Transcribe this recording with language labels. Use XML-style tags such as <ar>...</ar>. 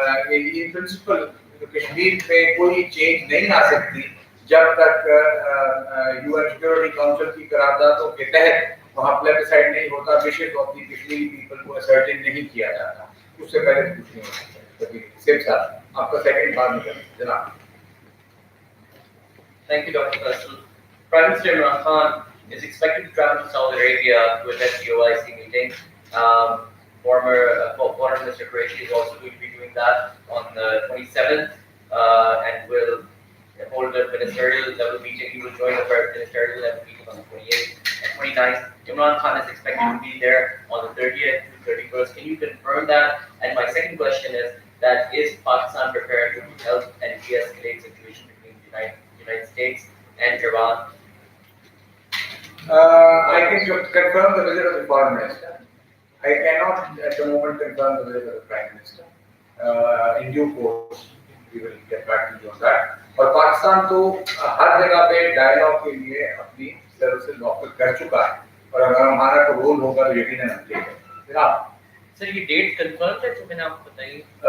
<ur>یہ پرنسپل کشمیر پہ کوئی چینج نہیں آ سکتی جب تک UN سیکورٹی کاؤنسل کی قراردادوں کے تحت وہاں پلیبسائڈ نہیں ہوتا,</ur> <en>wishes of the Kashmiri people</en> <ur>کو اسرٹین نہیں کیا جاتا. اس سے پہلے کچھ نہیں ہو سکتا. صرف صاحب آپ کا سیکنڈ بات نہیں کریں جناب.</ur> <en>Thank you, Dr. Faisal. Prime Minister Imran Khan is expected to travel to Saudi Arabia to attend the OIC meeting. Former Foreign Minister Parish is also going to be doing that on the 27th and will hold a ministerial level meeting. He will join the ministerial level meeting on the 28th and 29th. Imran Khan is expected to be there on the 30th to 31st. Can you confirm that? And my second question is Pakistan prepared to help and de-escalate situation between the United States and Iran? I can confirm the visit of the Foreign Minister. I cannot at the moment confirm the visit of the Prime Minister. In due course, we will get back to you on that.</en> <ur>اور پاکستان تو ہر جگہ پہ dialogue کے لیے اپنی services offer کر چکا ہے اور اگر ہمارا کوئی رول ہوگا تو یقیناً ہم دیں گے. جناب سر یہ ڈیٹ کنفرم ہے تو میں نے آپ کو بتائیے.</ur>